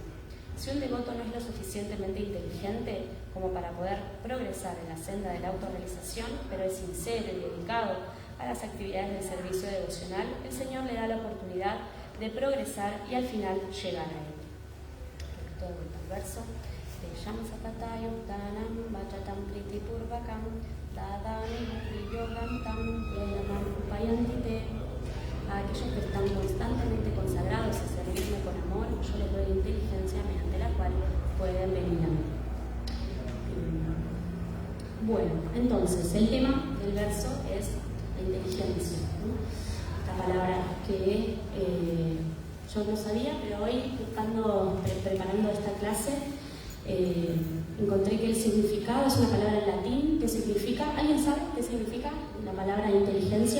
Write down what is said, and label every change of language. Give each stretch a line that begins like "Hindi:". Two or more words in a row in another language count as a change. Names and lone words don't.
Spanish: Si un devoto no es lo suficientemente inteligente como para poder progresar en la senda de la autorrealización, pero es sincero y dedicado a las actividades de servicio devocional, el Señor le da la oportunidad de progresar y al final llegar a él. Todo el verso.
Sanskrit: Tesham sapatayam danam vachatam priti purvakam dadani bhakti yogam tam yenamam upayantite.
Spanish: A aquellos que están constantemente consagrados a servirme con amor, yo les doy inteligencia mediante la cual pueden venir a mí. Bueno, entonces el tema del verso es la inteligencia, ¿no? Esta palabra que yo no sabía, pero hoy preparando esta clase, encontré que el significado es una palabra en latín que significa, ¿alguien sabe qué significa la palabra inteligencia?